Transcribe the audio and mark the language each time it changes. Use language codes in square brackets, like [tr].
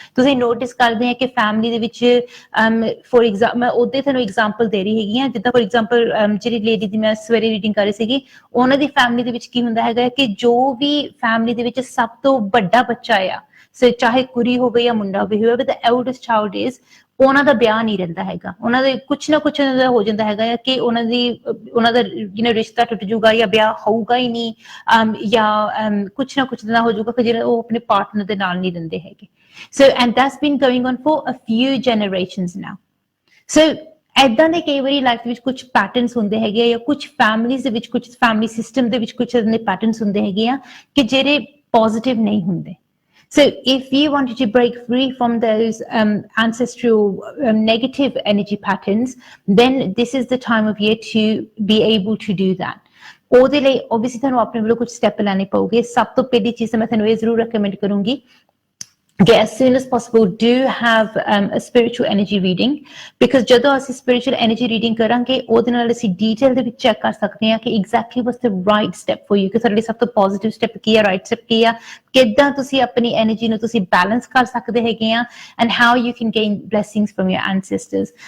[pa] ਤੁਸੀਂ ਨੋਟਿਸ ਕਰਦੇ ਆ ਕਿ ਫੈਮਿਲੀ ਦੇ ਵਿੱਚ ਫੋਰ ਐਗਜ਼ਾਮਪਲ ਮੈਂ ਉਹਦੇ ਤੁਹਾਨੂੰ ਐਗਜ਼ਾਮਪਲ ਦੇ ਰਹੀ ਹੈਗੀ ਆ, ਜਿੱਦਾਂ ਫੋਰ ਐਗਜ਼ਾਮਪਲ ਜਿਹੜੀ ਲੇਡੀ ਦੀ ਮੈਂ ਸਵੇਰੇ ਰੀਡਿੰਗ ਕਰ ਰਹੀ ਸੀਗੀ, ਉਹਨਾਂ ਦੀ ਫੈਮਿਲੀ ਦੇ ਵਿੱਚ ਕੀ ਹੁੰਦਾ ਹੈਗਾ ਕਿ ਜੋ ਵੀ ਫੈਮਿਲੀ ਦੇ ਵਿੱਚ ਸਭ ਤੋਂ ਵੱਡਾ ਬੱਚਾ ਆ, ਸੋ ਚਾਹੇ ਕੁੜੀ ਹੋਵੇ ਜਾਂ ਮੁੰਡਾ ਹੋਵੇ, [en] whoever the eldest child is, [pa] ਉਹਨਾਂ ਦਾ ਵਿਆਹ ਨਹੀਂ ਰਹਿੰਦਾ ਹੈਗਾ, ਉਹਨਾਂ ਦੇ ਕੁਛ ਨਾ ਕੁਛ ਉਹਨਾਂ ਦਾ ਹੋ ਜਾਂਦਾ ਹੈਗਾ ਕਿ ਉਹਨਾਂ ਦਾ ਰਿਸ਼ਤਾ ਟੁੱਟ ਜਾਊਗਾ ਜਾਂ ਵਿਆਹ ਹੋਊਗਾ ਹੀ ਨਹੀਂ, ਜਾਂ ਕੁਛ ਨਾ ਕੁਛ ਦਾ ਹੋ ਜਾਊਗਾ ਕਿ ਜਿਹੜਾ ਉਹ ਆਪਣੇ ਪਾਰਟਨਰ ਦੇ ਨਾਲ ਨਹੀਂ ਰਹਿੰਦੇ ਹੈਗੇ। [en] So and that's been going on for a few generations now. [pa] ਸੋ ਏਦਾਂ ਦੇ ਕਈ ਵਾਰੀ ਲਾਈਫ ਦੇ ਵਿੱਚ ਕੁਝ ਪੈਟਰਨਸ ਹੁੰਦੇ ਹੈਗੇ ਆ, ਜਾਂ ਕੁਝ ਫੈਮਿਲੀਜ਼ ਦੇ ਵਿੱਚ, ਕੁਝ ਫੈਮਿਲੀ ਸਿਸਟਮ ਦੇ ਵਿੱਚ ਕੁਝ ਇਹਦੇ ਪੈਟਰਨਸ ਹੁੰਦੇ ਹੈਗੇ ਆ ਕਿ ਜਿਹੜੇ ਪੋਜ਼ਿਟਿਵ ਨਹੀਂ ਹੁੰਦੇ। [en] So if you wanted to break free from those ancestral negative energy patterns, then this is the time of year to be able to do that. [pa] ਉਹਦੇ ਲਈ obviously ਤੁਹਾਨੂੰ ਆਪਣੇ ਵੱਲੋਂ ਕੁਝ ਸਟੈਪ ਲੈਣੇ ਪਊਗੇ। ਸਭ ਤੋਂ ਪਹਿਲੀ ਚੀਜ਼ ਮੈਂ ਤੁਹਾਨੂੰ ਇਹ ਜ਼ਰੂਰ ਰეკਮੈਂਡ ਕਰੂੰਗੀ ਕਿ [en] as soon as possible do have a spiritual energy reading, [pa] because ਜਦੋਂ ਅਸੀਂ spiritual energy reading ਕਰਾਂਗੇ ਉਹਦੇ ਨਾਲ ਅਸੀਂ detail ਦੇ ਵਿੱਚ ਚੈੱਕ ਕਰ ਸਕਦੇ ਹਾਂ ਕਿ [en] exactly what's the right step for you, [pa] ਕਿ ਸਾਡੇ ਲਈ ਸਭ ਤੋਂ positive step ਕੀ ਆ, right step ਕੀ ਆ, ਕਿੱਦਾਂ ਤੁਸੀਂ ਆਪਣੀ energy ਨੂੰ ਤੁਸੀਂ balance ਕਰ ਸਕਦੇ ਹੈਗੇ ਆ, [en] and how you can gain blessings from your ancestors।